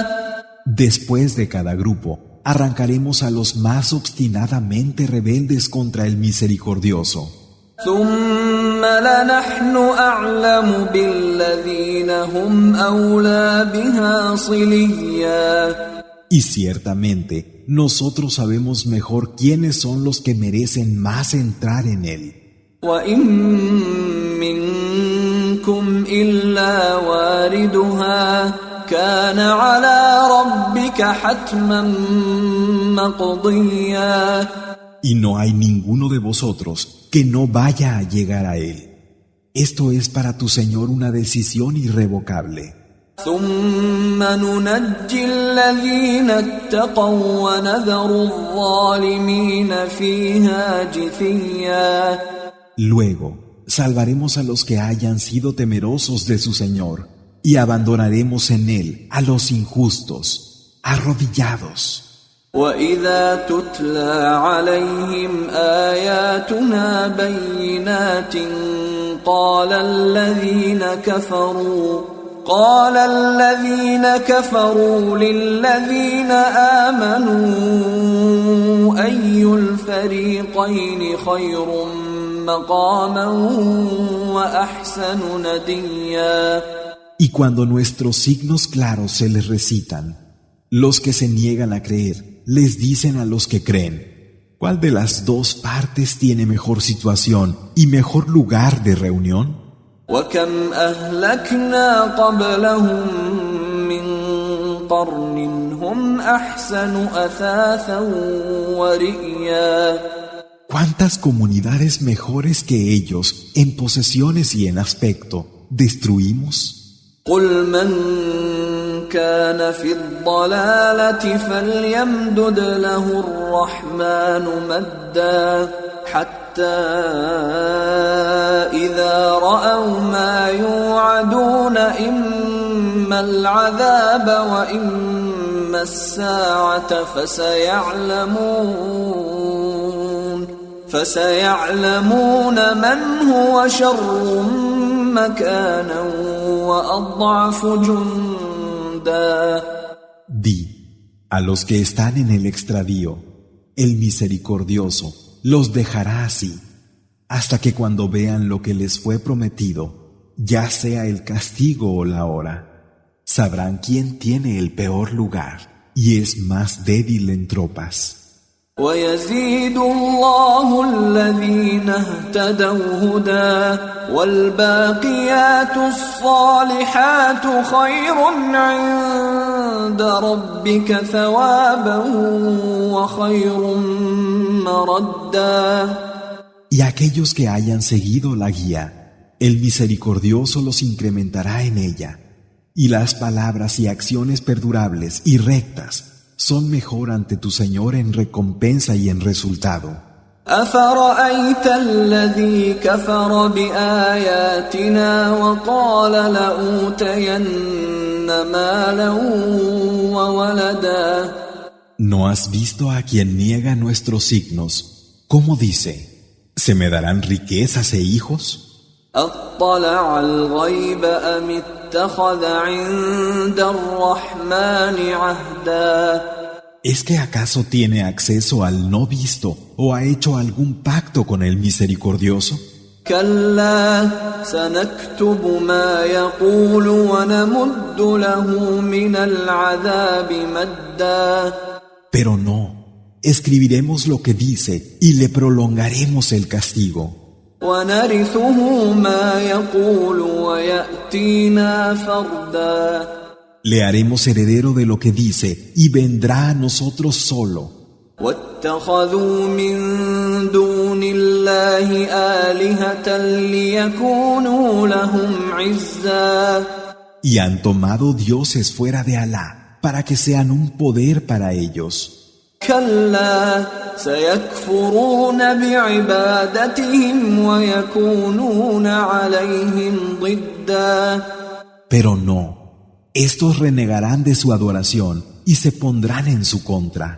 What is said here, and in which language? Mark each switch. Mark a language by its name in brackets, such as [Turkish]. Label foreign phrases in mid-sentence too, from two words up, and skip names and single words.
[Spanish] Después de cada grupo, arrancaremos a los más obstinadamente rebeldes contra el misericordioso. [Arabic] ثم لنحن أعلم بالذين هم أولى بها صليا. [Spanish] Y ciertamente, nosotros sabemos mejor quiénes son los que merecen más entrar en él. [Arabic] وَإِن مِّنكُمْ إِلَّا وَارِدُهَا كَانَ عَلَى رَبِّكَ حَتْمًا مَّقْضِيًّا. [Spanish] Y no hay ninguno de vosotros que no vaya a llegar a él. Esto es para tu Señor una decisión irrevocable. [Arabic] ثُمَّ نُنَجِّي الَّذِينَ اتَّقَوْا وَنَذَرُ الظَّالِمِينَ فِيهَا جِثِيًّا. [Spanish] Luego, salvaremos a los que hayan sido temerosos de su Señor y abandonaremos en él a los injustos, arrodillados. [Arabic] وَإِذَا تُتْلَى عَلَيْهِمْ آيَاتُنَا بَيِّنَاتٍ قَالَ الَّذِينَ كَفَرُوا لِلَّذِينَ آمَنُوا أَيُّ الْفَرِيقَيْنِ خَيْرٌ مَّقَامًا وَأَحْسَنُ نَدِيًّا. [Spanish] Y cuando nuestros signos claros se les recitan, los que se niegan a creer les dicen a los que creen: ¿cuál de las dos partes tiene mejor situación y mejor lugar de reunión? [Arabic] وَكَمْ أَهْلَكْنَا قَبْلَهُم مِّن قَرْنٍ هُمْ أَحْسَنُ أَثَاثًا وَرِئْيًا. [Spanish] ¿Cuántas comunidades mejores que ellos en posesiones y en aspecto destruimos? [Arabic] قُلْ مَنْ كَانَ فِي الضَّلَالَةِ فَلْيَمْدُدْ لَهُ الرَّحْمَنُ مَدًّا حَتَّى إِذَا رَأَوْا مَا يُوعَدُونَ إِمَّا الْعَذَابَ وَإِمَّا السَّاعَةَ فَسَيَعْلَمُونَ مَنْ هُوَ شَرٌّ مَكَانًا وَأَضْعَفُ جُنْدًا. [Spanish] Di, a los que están en el extravío, el misericordioso los dejará así, hasta que cuando vean lo que les fue prometido, ya sea el castigo o la hora, sabrán quién tiene el peor lugar y es más débil en tropas. [Arabic] وَيَزِيدُ اللَّهُ الَّذِينَ اهْتَدَوْا هُدًى وَالْبَاقِيَاتُ الصَّالِحَاتُ خَيْرٌ عِندَ رَبِّكَ ثَوَابًا وَخَيْرٌ مَّرَدًّا. [Spanish] Y aquellos que hayan seguido la guía, el misericordioso los incrementará en ella, y las palabras y acciones perdurables y rectas son mejor ante tu Señor en recompensa y en resultado. [Arabic] أَفَرَأَيْتَ الَّذِي كَفَرَ بِآيَاتِنَا وَقَالَ لَأُوتَيَنَّ مَالًا وَوَلَدًا. [Spanish] ¿No has visto a quien niega nuestros signos? ¿Cómo dice? ¿Se me darán riquezas e hijos? [Arabic] أَطَّلَعَ الْغَيْبَ أَمِ اتَّخَذَ عِندَ الرَّحْمَنِ عَهْدًا. [Spanish] ¿Es que acaso tiene acceso al no visto o ha hecho algún pacto con el misericordioso? [Arabic] كلا سنكتب ما يقول ونمد له من العذاب مدا. [Spanish] Pero no, escribiremos lo que dice y le prolongaremos el castigo. [Arabic] ونرثه ما يقول ويأتينا فردا. [Spanish] Le haremos heredero de lo que dice y vendrá a nosotros solo. [Arabic] واتخذوا من دون الله آلهة ليكونوا لهم عزا. [Spanish] Y han tomado dioses fuera de Alá para que sean un poder para ellos. [Arabic] كلا سيكفرون بعبادتهم ويكونون عليهم ضدا. [Spanish] Pero no, estos renegarán de su adoración y se pondrán en su contra.